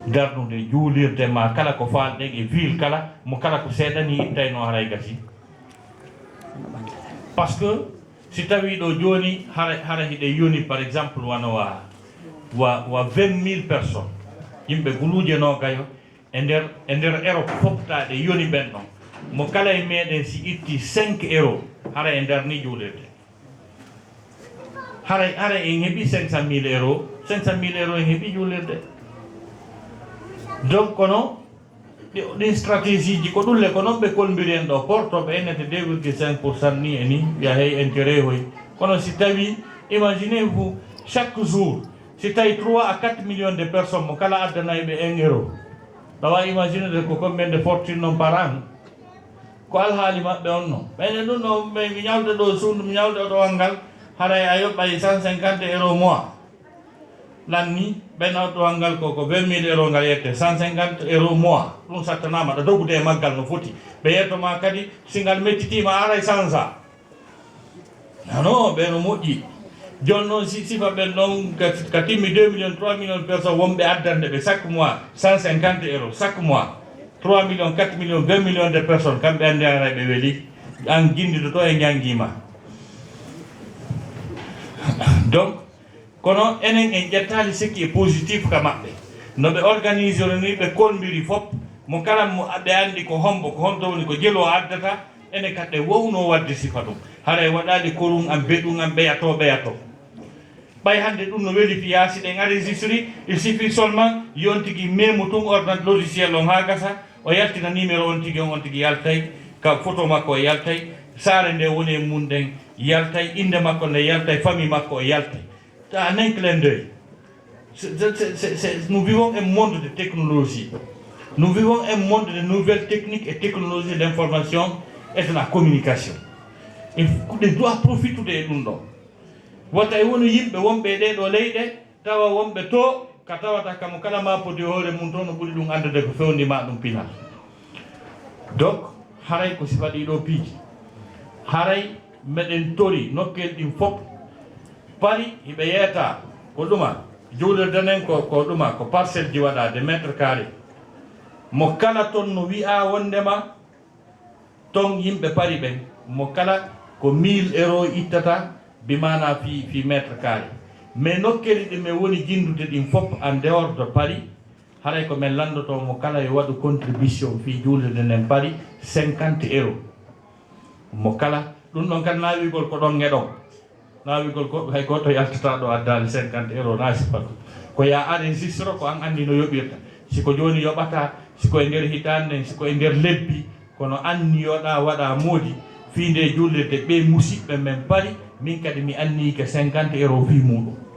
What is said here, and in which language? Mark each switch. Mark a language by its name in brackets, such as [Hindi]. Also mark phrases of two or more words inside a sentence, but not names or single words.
[Fula] darnude juulirde ma kala ko falɗen e ville kala mo kala ko seeɗani ittayno haray gasi [French] par ce que [Fula] si tawi ɗo joni hara hiɗe yoni [French] par exemple [Fula] wana wa 20 000 personnes yimɓe guluje nogayo e nder ero foptaɗe yoni ɓen ɗon mo kala e meɗen si itti 5 euros hara e nder ni juulirde hara en heeɓi 500 000 euros 500 000 euros en heeɓi juulirde donc kono ɗin stratégie ji ko ɗulle ko noon ɓe kolmbiri en ɗo portoɓe enete 2,5% ni e ni wiya hey intérêt hoy kono si tawi imaginez [French] vous chaque jour [Fula] si tawi [French] 3 à 4 millions de personnes [Fula] mo kala addanayɓe 1 euro ɗawa imaginede ko [French] combien de fortune [Fula] noon [French] par an [Fula] ko alhaali maɓɓe on noon ɓayne ɗum ɗo mi ñawde ɗo suudu mi ñawde ɗowal ngal haray a yoɓɓay 150 euros mois lanni ɓen ɗowal ngal koko 20 000 euros ngal yette 150 euros mois ɗum sattanama ɗo dogude e maggal no foti ɓe yettoma kadi si ngal mettitima aray sansa non ɓe no moƴƴi joni noon sifa ɓen ɗon ka timmi 2 millions 3 millions personnes wonɓe addande ɓe [French] chaque mois 150 euros chaque mois 3 millions 4 millions 20 millions de personnes [Fula] kamɓe andi aray ɓe weeli an guindiɗo to e ñanguima donc kono enen en ƴettali sikki e positif ka maɓɓe no ɓe organise ni ɓe kolmbiri fof mo kala mo ɓe andi ko hombo ko honto woni ko jelo addata ene kadɗe wowno wadde sifa ɗum haray waɗali korum am beɗum am ɓeyato ɓay hande ɗum no weeli fiya si ɗen enregistre [French] il suffit seulement [Fula] yon tigui memo tun [French] ordonnance logiciel [Fula] on ha gasa o yaltina numéro on tigui yaltay ka photo makko o yaltay saare nde woni e mum ɗen yaltay inde makko nde yaltay famille makko o yaltay [French] en un clin d'œil. Nous vivons un monde de technologie. Nous vivons un monde de nouvelles techniques et technologies d'information et de la communication. Il doit profiter de nous. [Fula] Wata e woni yimɓe wonɓe ɗe ɗo leyɗe tawa wonɓe to ka tawata kamo kala mapode hoore mum to no ɓuri ɗum andude ko fewndima ɗum pinal. Donc haray ko sifaɗi ɗo piiji haray meɗen tori nokkel ɗin fof pari hiɓe yeeta ko ɗuma juulirde nden ko ɗuma ko parcelle ji waɗade [French] métre carré [Fula] mo kala toon no wi'a wondema ton yimɓe pari ɓen mo kala ko 1000 euros ittata bimana fi [French] métre carré [Fula] mais nokkeli ɗi min woni jindude ɗin fof [French] en dehors de [Fula] Paris haray ko min landoto mo kala yo waɗu contribution fi juulirde nden Paris 50 euros mo kala ɗum ɗon kadi nawigol ko ɗon ngeɗon nawigol goɗɗo hay goto yaltata ɗo addali 50 euros na sifatu ko ya enregistre ko an andi no yoɓirta siko joni yoɓata siko e nder hitande nden siko e nder lebbi kono anniyoɗa waɗa moodi fi nde jullirde ɓe musidɓe men Paris min kadi mi anni ke 50 euros fi muɗum